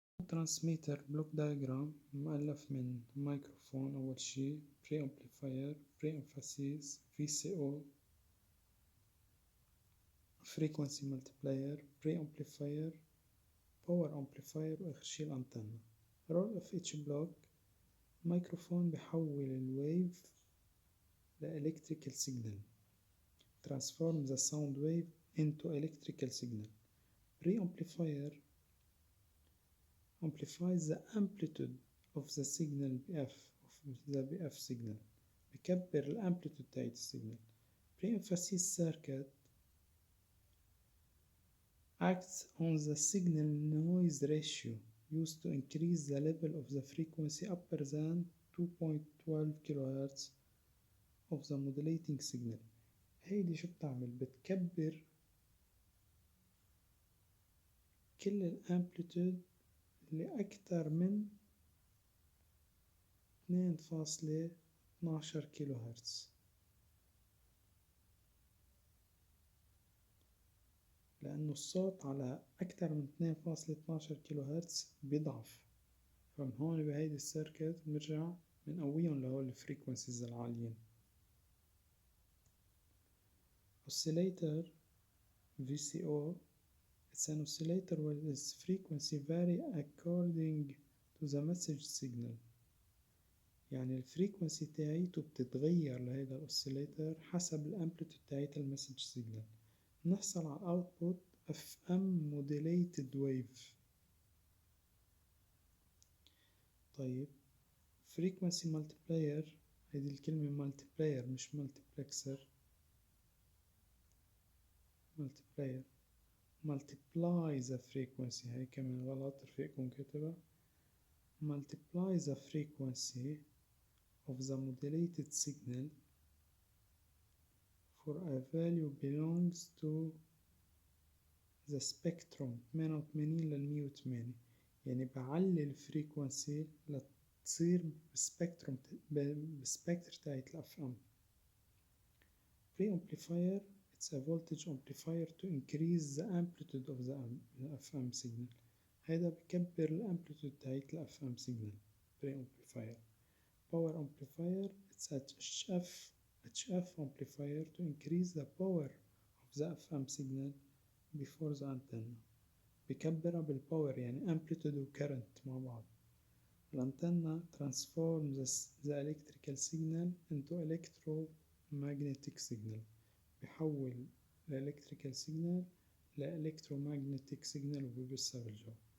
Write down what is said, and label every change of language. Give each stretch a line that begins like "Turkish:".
Arabic: ترانسميتر بلوك دايجرام مؤلف من مايكروفون أول شي، بري أمبليفاير، بري امفاسيز، VCO، frequency multiplier، بري أمبليفاير، باور أمبليفاير، وآخر شي الأنتنة.
English: role of each block:
Arabic: مايكروفون بيحول الويف لإلكتريكال signal،
English: transform the sound wave into electrical signal. Preamplifier amplifies the amplitude of the signal BF of the BF signal،
Arabic: بكبر الامبليتود تاعت السيجنال.
English: Pre-emphasis circuit acts on the signal noise ratio used to increase the level of the frequency upper than 2.12 kHz of the modulating signal.
Arabic: هيدي شو بتعمل؟ بتكبر كل الامبليتود لأكتر من 2.12 كيلو هرتز، لأنه الصوت على أكتر من 2.12 كيلو هرتز بيضعف. فمن هون بهيدي السيركت بنرجع بنقويهم لهول الفريكونسيز العاليين.
English: Oscillator VCO. It's an oscillator where its frequency vary according to the message signal.
Arabic: يعني الفريكونسي تاعيته بتتغير لهيدا الأوسيليتر حسب الامبليتود تاعيت المسج سيجنال. نحصل على
English: output FM modulated wave.
Arabic: طيب frequency multiplier، هيدي الكلمة multiplier مش multiplexer.
English: multiplier multiply the frequency،
Arabic: هاي كمان غلط رفيقكم كتبها.
English: multiply the frequency of the modulated signal for a value belongs to the spectrum 88 لل108.
Arabic: يعني بعلي الفريكونسي لتصير بسبكتر تاعت الأفام.
English: Preamplifier: it's a voltage amplifier to increase the amplitude of the FM signal.
Arabic: هيدا بكبر الامبليتود تاعت الFM signal.
English: Preamplifier. Power amplifier: it's a HF amplifier to increase the power of the FM signal before the antenna.
Arabic: بكبرها بالباور يعني amplitude و current مع بعض.
English: الانتنة transform the electrical signal into electromagnetic signal،
Arabic: بيحول
English: electrical signal electromagnetic signal
Arabic: وبيبثها بالجو.